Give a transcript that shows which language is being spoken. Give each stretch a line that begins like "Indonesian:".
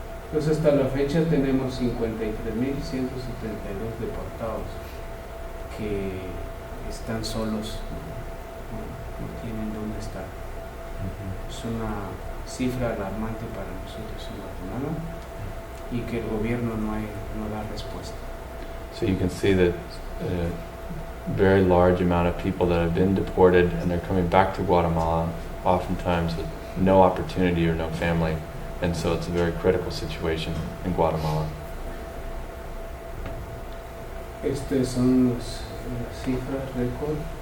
Spanish: Pues hasta la fecha tenemos 53,172 deportados que están solos, no tienen dónde estar. Es una cifra alarmante para nosotros en Guatemala y que el gobierno no da respuesta.
English: So you can see that a very large amount of people that have been deported and they're coming back to Guatemala, oftentimes with no opportunity or no family, and so it's a very critical situation in Guatemala.
Spanish: Estas son las cifras récord.